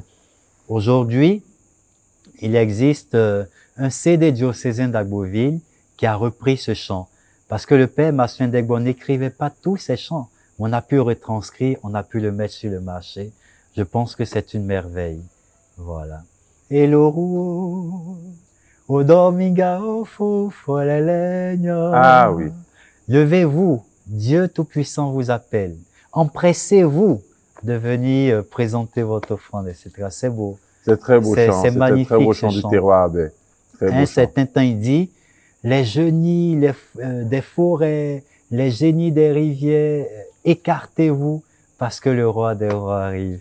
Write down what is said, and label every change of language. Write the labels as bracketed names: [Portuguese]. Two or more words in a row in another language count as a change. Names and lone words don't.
[French] Aujourd'hui, il existe un CD diocésain d'Agboville qui a repris ce chant. Parce que le Père Marcelin Degbo n'écrivait pas tous ses chants. On a pu retranscrire, on a pu le mettre sur le marché. Je pense que c'est une merveille. Voilà. Et l'oru, o dominga o fufo lelegno. Ah oui. Levez-vous, Dieu Tout-Puissant vous appelle. Empressez-vous de venir présenter votre offrande, etc. C'est beau. C'est très beau chant. C'est magnifique. Un très beau chant du terroir, Abbé. Très beau Un chant. certain temps, il dit, les génies des forêts, les génies des rivières, écartez-vous parce que le roi des rois arrive.